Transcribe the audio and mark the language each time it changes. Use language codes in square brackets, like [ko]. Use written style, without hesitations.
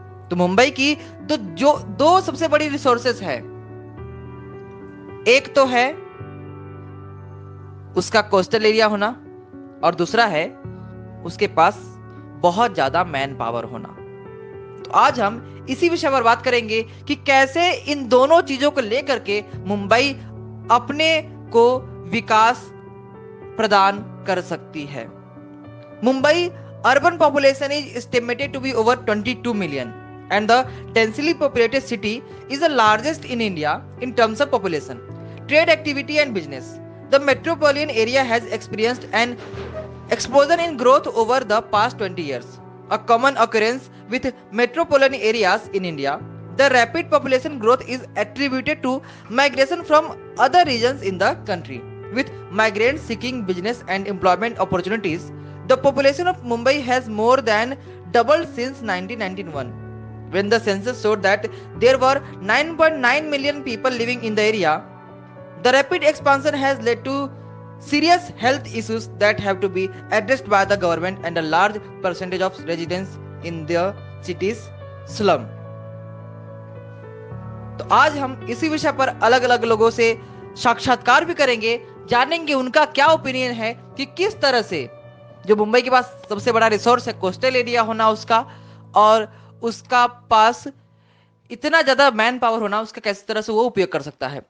[hi] तो मुंबई की दो सबसे बड़ी रिसोर्सेज है, एक तो है उसका कोस्टल एरिया होना, और दूसरा है उसके पास बहुत ज्यादा मैन पावर होना। तो आज हम इसी विषय पर बात करेंगे कि कैसे इन दोनों चीजों को लेकर के मुंबई अपने को विकास प्रदान कर सकती है। [en] Mumbai urban population is estimated to be over 22 million, and the densely populated city is the largest in India in terms of population, trade activity and business. The metropolitan area has experienced an explosion in growth over the past 20 years, a common occurrence with metropolitan areas in India. The rapid population growth is attributed to migration from other regions in the country, with migrants seeking business and employment opportunities. The population of Mumbai has more than doubled since 1991, when the census showed that there were 9.9 million people living in the area. The rapid expansion has led to serious health issues that have to be addressed by the government and a large percentage of residents in the city's slum. [hi] तो आज हम इसी विषय पर अलग अलग लोगों से साक्षात्कार भी करेंगे, जानेंगे उनका क्या ओपिनियन है कि किस तरह से जो मुंबई के पास सबसे बड़ा रिसोर्स है कोस्टल एरिया होना उसका, और उसका पास इतना ज्यादा मैन पावर होना, उसका किस तरह से वो उपयोग कर सकता है।